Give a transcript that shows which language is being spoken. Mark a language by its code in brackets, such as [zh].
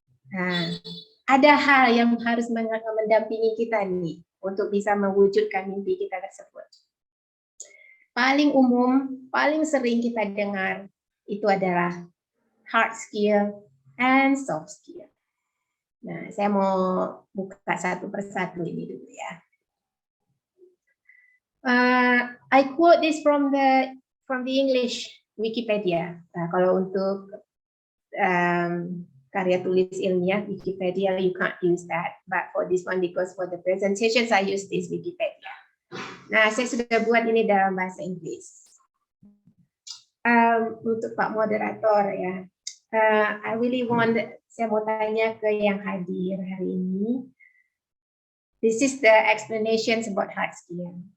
[id] Nah, ada hal yang harus mendampingi kita nih, untuk bisa mewujudkan mimpi kita tersebut. Paling umum, paling sering kita dengar, itu adalah [en] hard skill and soft skill. [id] Nah, saya mau buka satu persatu ini dulu ya. [en] I quote this from the English Wikipedia. [id] Nah, kalau untuk karya tulis ilmiah Wikipedia, [en] you can't use that. But for this one, because for the presentations, I use this Wikipedia. [id] Nah, saya sudah buat ini dalam bahasa Inggris. Untuk Pak Moderator ya. [en] I really want, [id] saya mau tanya ke yang hadir hari ini. [en] This is the explanations about hard skill.